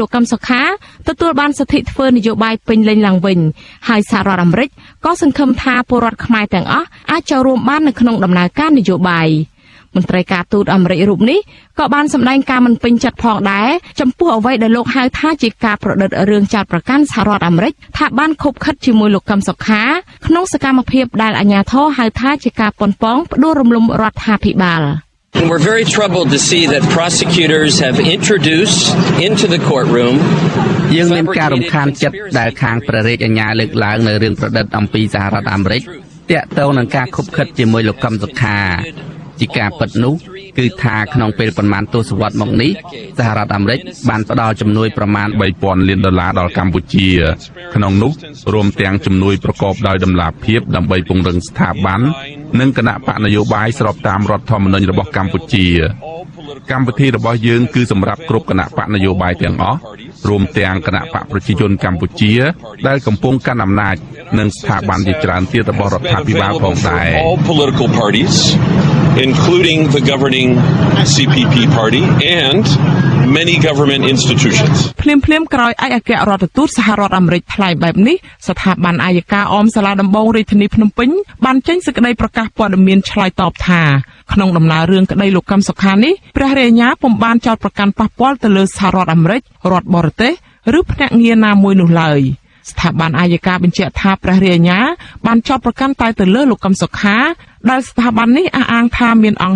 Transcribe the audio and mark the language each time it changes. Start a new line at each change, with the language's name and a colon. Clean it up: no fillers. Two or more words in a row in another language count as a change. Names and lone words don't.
Khmer: លោកកឹមសុខាទទួលបានសិទ្ធិធ្វើនយោបាយពេញលេញឡើងវិញហើយសហរដ្ឋអាមេរិកក៏សង្ឃឹមថាពលរដ្ឋខ្មែរទាំងអស់អាចចូលរួមបាននៅក្នុងដំណើរការនយោបាយមន្ត្រីការទូតអាមេរិករូបនេះក៏បានសម្ដែងការមិនពេញចិត្តផងដែរចំពោះអ្វីដែលលោកហៅថាជាការប្រឌិតរឿងចោទប្រកាន់សហរដ្ឋអាមេរិកថាបានខົບខិតជាមួយលោកកឹមសុខាក្នុងសកម្មភាពដែលអាជ្ញាធរហៅថាជាការប៉ុនប៉ងផ្ដួលរំលំរដ្ឋាភិបាល
English: We're very troubled to see that prosecutors have introduced into the courtroom
Khmer: យើងមានការរំខានចិត្តដែលខាងព្រះរាជអាជ្ញាលើកឡើងនៅរឿងប្រឌិតអំពីសហរដ្ឋអាមេរិកទាក់ទងនឹងការខົບខិតជាមួយលោកកឹមសុខា ជាការពិតនោះគឺថាក្នុងពេលប្រមាណទសវត្សរ៍មកនេះសហរដ្ឋអាមេរិកបានផ្ដល់ជំនួយប្រមាណ$3,000 លានដល់កម្ពុជាក្នុងនោះរួមទាំងជំនួយប្រកបដោយតម្លាភាពដើម្បីពង្រឹងស្ថាប័ននិងគណៈបកនយោបាយស្របតាមរដ្ឋធម្មនុញ្ញរបស់កម្ពុជាកម្មវិធីរបស់យើងគឺសម្រាប់គ្រប់គណៈបកនយោបាយទាំងអស់រួមទាំងគណៈបកប្រជាជនកម្ពុជាដែលកំពុងកាន់អំណាចនិងស្ថាប័នជាច្រើនទៀតរបស់រដ្ឋាភិបាលផងដែរ
English: including the governing CPP party and many government institutions.
Khmer: ភ្លាមក្រោយឯកអគ្គរដ្ឋទូតសហរដ្ឋអាមេរិកថ្លែងបែបនេះស្ថាប័នអាយកាអមសាលាដំបងរាជធានីភ្នំពេញបានចេញសេចក្តីប្រកាសព័ត៌មានឆ្លើយតបថាក្នុងដំណើររឿងក្តីលោកកឹមសុខានេះព្រះរាជអាជ្ញាពុំបានចោទប្រកាន់ប៉ះពាល់ទៅលើសហរដ្ឋអាមេរិករដ្ឋបរទេសឬភ្នាក់ងារណាមួយនោះឡើយស្ថាប័នអាយកាបញ្ជាក់ថាព្រះរាជអាជ្ញាបានចោទប្រកាន់តែទៅលើលោកកឹមសុខាដែលស្ថាប័ននេះអះអាងថាមានអង្គ